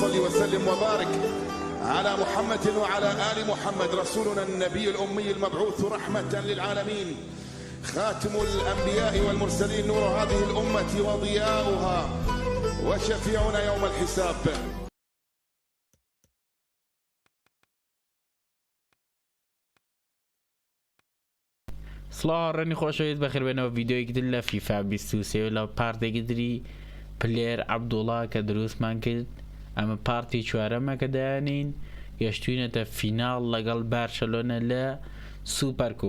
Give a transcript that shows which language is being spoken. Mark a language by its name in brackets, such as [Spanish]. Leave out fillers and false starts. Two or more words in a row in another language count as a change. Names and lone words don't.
[Arabic] وسلم وبارك على محمد وعلى آل محمد رسولنا النبي الأمي المبعوث رحمة للعالمين، خاتم الأنبياء والمرسلين، نور هذه الأمة وضياؤها وشفيعنا يوم الحساب. [Central Kurdish] سڵاو ڕێنی خۆشەویست بەخێر بێنەوە ڤیددیۆیەک دل لە فیفا 23 لە پارتێکی دری پلێر عەبدوڵڵا کە دروستمان کرد. ئەمە پارتی چوارەمە کە دایانین، گەشتوینەتە فیناڵ لەگەڵ بارشەلۆنە لە سوپەرکوب.